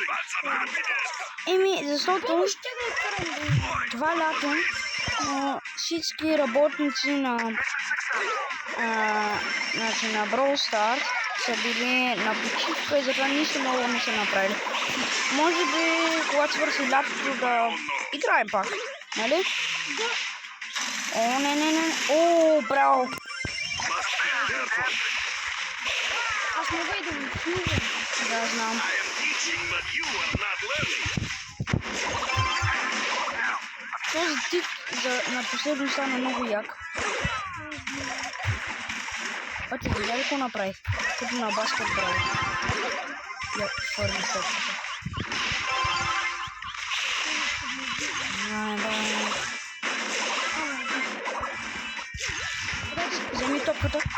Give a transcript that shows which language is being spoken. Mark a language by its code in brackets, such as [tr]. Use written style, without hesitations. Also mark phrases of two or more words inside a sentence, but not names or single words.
[bg] Еми, защото това лято всички работници на Brawl Stars са били на почивка и затова нищо много не са направили. Може би, когато свърши лятото да играем пак, нали? Да. О, не. О, браво! Аз мога и да го чувам. Да, знам. [en] I am teaching, but you are not learning. [bg] Този тип на последно стана много як. А ти видя ли какво направих? Като на баскет прави. Я фърли топката. Вземи топката.